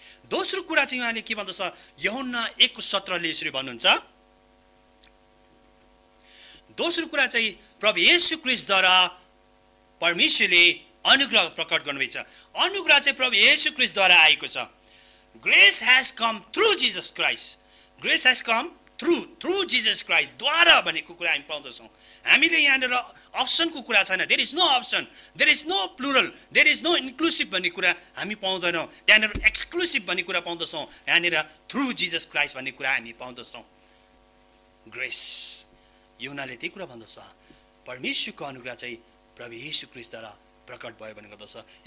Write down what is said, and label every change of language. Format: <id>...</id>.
<ne>दोस्रो कुरा चाहिँ उहाँले के भन्दछ, यूहन्ना 1:17 यसरी भन्नुहुन्छ, दोस्रो कुरा चाहिँ प्रभु येशू ख्रीष्टद्वारा परमेश्वरले अनुग्रह प्रकट गर्नुभएको छ। अनुग्रह चाहिँ प्रभु येशू ख्रीष्टद्वारा आएको छ।</ne> <en>grace has come through Jesus Christ, grace has come through Jesus Christ</en> <ne>द्वारा भनेको कुरा हामी पाउँदछौँ। हामीले यहाँनिर अप्सनको कुरा छैन,</ne> <en>there is no option, there is no plural, there is no inclusive</en> <ne>भन्ने कुरा हामी पाउँदैनौँ। त्यहाँनिर एक्सक्लुसिभ भन्ने कुरा पाउँदछौँ, यहाँनिर थ्रू जीसस क्राइस्ट भन्ने कुरा हामी पाउँदछौँ। ग्रेस, यूहन्नाले त्यही कुरा भन्दछ, परमेश्वरको अनुग्रह चाहिँ प्रभु येशू ख्रीष्टद्वारा प्रकट भयो भन्ने गर्दछ।</ne>